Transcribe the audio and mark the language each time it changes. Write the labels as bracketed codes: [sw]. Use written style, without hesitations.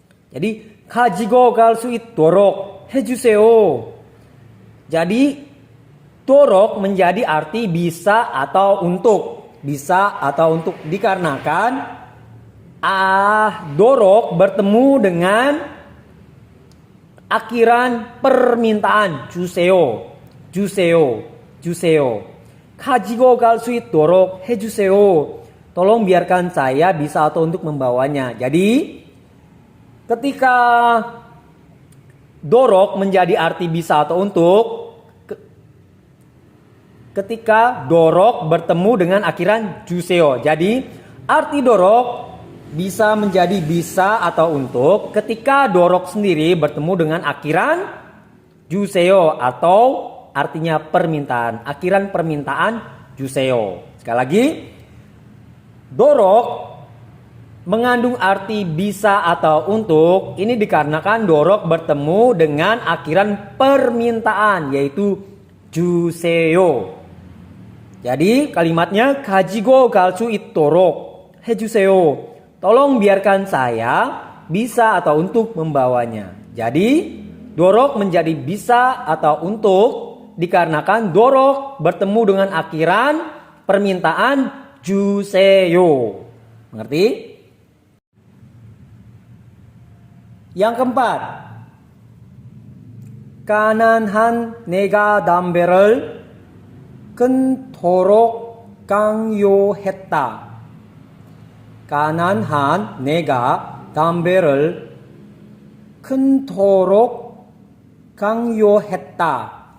[id] Jadi [ko] 가지고 갈 수 있도록 해주세요. [id] Jadi dorok menjadi arti bisa atau untuk. bisa atau untuk dikarenakan dorok bertemu dengan akhiran permintaan 주세요. [ko] 주세요. 주세요. 가지고 갈 수 있도록 해주세요. [id] Tolong biarkan saya bisa atau untuk membawanya. Jadi ketika dorok menjadi arti bisa atau untuk, ketika dorok bertemu dengan akhiran 주세요. Jadi arti dorok bisa menjadi bisa atau untuk ketika dorok sendiri bertemu dengan akhiran 주세요 atau artinya permintaan, akhiran permintaan 주세요. Sekali lagi, dorok mengandung arti bisa atau untuk. Ini dikarenakan dorok bertemu dengan akhiran permintaan yaitu 주세요. Jadi kalimatnya [ko] 가지고 갈 수 있도록 해주세요. [id] Tolong biarkan saya bisa atau untuk membawanya. Jadi dorok menjadi bisa atau untuk dikarenakan dorok bertemu dengan akhiran permintaan 주세요. Mengerti? Yang keempat, [ko] 가난한 내가 담배를 끊도록 강요했다. 가난한 내가 담배를 끊도록 강요했다.